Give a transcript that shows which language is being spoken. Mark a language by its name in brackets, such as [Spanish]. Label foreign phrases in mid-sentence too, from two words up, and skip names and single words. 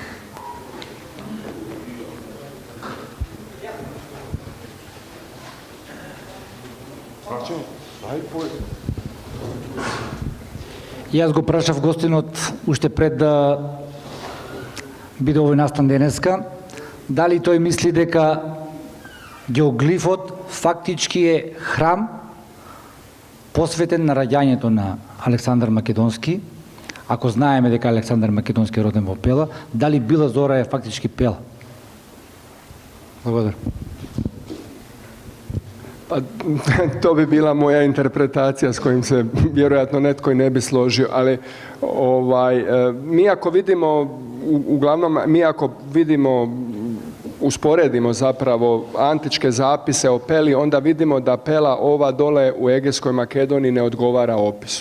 [Macedonian] Јас го прашав гостинот уште пред да биде овој настан денеска, дали тој мисли дека геоглифот фактички е храм посветен на раѓањето на Александар Македонски. Ако знаеме дека Александар Македонски е роден во Пела, дали Била Зора е фактички Пела? Благодарам. [Croatian] Pa, to bi bila moja interpretacija s kojim se vjerojatno netko i ne bi složio, ali mi ako vidimo, uglavnom mi ako vidimo, usporedimo zapravo antičke zapise o Peli, onda vidimo da Pela ova dole u Egejskoj Makedoniji ne odgovara opisu.